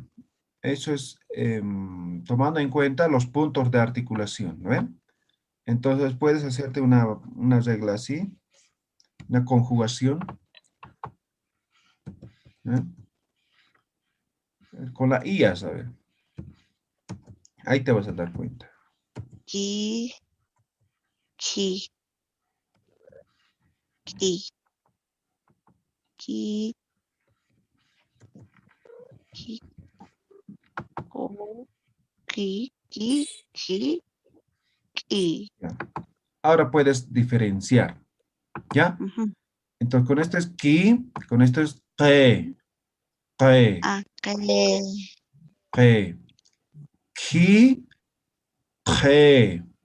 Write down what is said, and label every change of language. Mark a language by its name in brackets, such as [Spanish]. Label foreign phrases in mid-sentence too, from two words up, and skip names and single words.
[Spanish] Eso es tomando en cuenta los puntos de articulación, ¿no ven? Entonces puedes hacerte una regla así, una conjugación, ¿eh? Con la I, a ver. Ahí te vas a dar cuenta. Ki, ki, ki, ki, ki, ko, ki, ki. Ya. Ahora puedes diferenciar, ¿ya? Ujú. Entonces con esto es ki, con esto es que, que, Ah, que. Ki, que,